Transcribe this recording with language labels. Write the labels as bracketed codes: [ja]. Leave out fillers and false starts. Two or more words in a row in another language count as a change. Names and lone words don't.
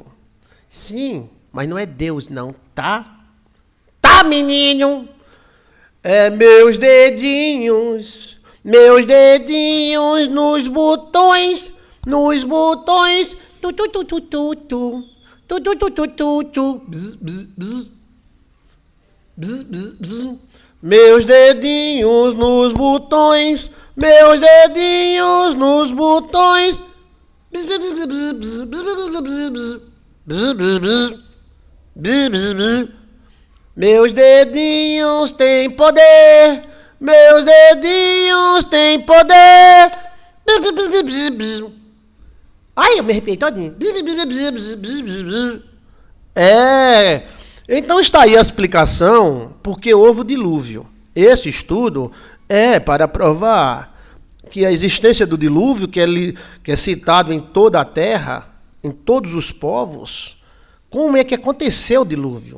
[pt] Sim, mas não é Deus, não, tá? Tá, menino? É meus dedinhos nos botões, tu tu tu tu tu tu, tu tu tu tu tu tu, bzz, bzz, bzz. Bzz, bzz, bzz. Meus dedinhos nos botões, meus dedinhos nos botões. Bzz, bzz, bzz, bzz, bzz, bzz, bzz, bzz, bzz, bzz. Bzz, bzz, bzz. Meus dedinhos têm poder, meus dedinhos têm poder. Bzz, bzz, bzz, bzz, bzz. Ai, eu me arrepiei todinho. Bzz, bzz, bzz, bzz, bzz, bzz, bzz. Então está aí a explicação porque houve o dilúvio. Esse estudo é para provar que a existência do dilúvio, que é citado em toda a terra, em todos os povos, como é que aconteceu o dilúvio?